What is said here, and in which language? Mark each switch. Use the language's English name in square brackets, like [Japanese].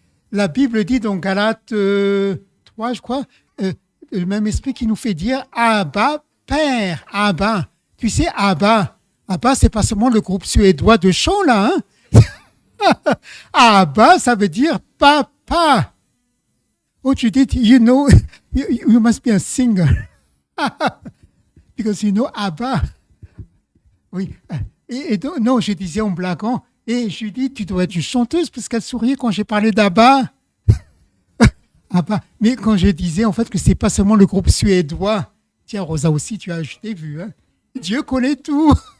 [French] La Bible dit dans Galates 3, je crois, le même esprit qui nous fait dire Abba, Père, Abba. Tu sais, Abba, Abba, c'est pas seulement le groupe suédois de chant, là. Hein? Abba, ça veut dire papa. [English] Oh, Judith, you know, you must be a singer. Because you know Abba. Oui. [French] Et donc, non, je disais en blaguant, et Judith, tu dois être une chanteuse, parce qu'elle souriait quand j'ai parlé d'Abba. Abba. Mais quand je disais, en fait, que c'est pas seulement le groupe suédois. Tiens, Rosa aussi, tu as vu, hein. Dieu connaît tout.